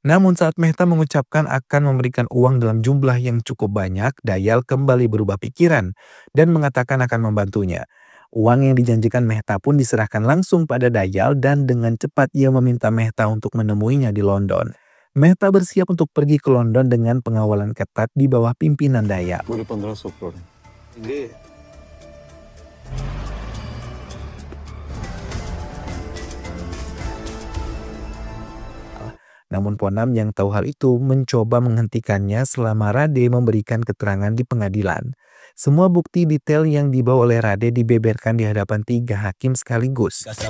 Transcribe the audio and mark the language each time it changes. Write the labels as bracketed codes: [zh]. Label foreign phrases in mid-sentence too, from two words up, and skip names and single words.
[id] Namun saat Mehta mengucapkan akan memberikan uang dalam jumlah yang cukup banyak, Dayal kembali berubah pikiran dan mengatakan akan membantunya. Uang yang dijanjikan Mehta pun diserahkan langsung pada Dayal dan dengan cepat ia meminta Mehta untuk menemuinya di London. Mehta bersiap untuk pergi ke London dengan pengawalan ketat di bawah pimpinan Dayal. [hi] पूरे 1500 करोड़ हैं। [id] Namun Ponam yang tahu hal itu mencoba menghentikannya selama Rade memberikan keterangan di pengadilan. Semua bukti detail yang dibawa oleh Rade dibeberkan di hadapan 3 hakim sekaligus.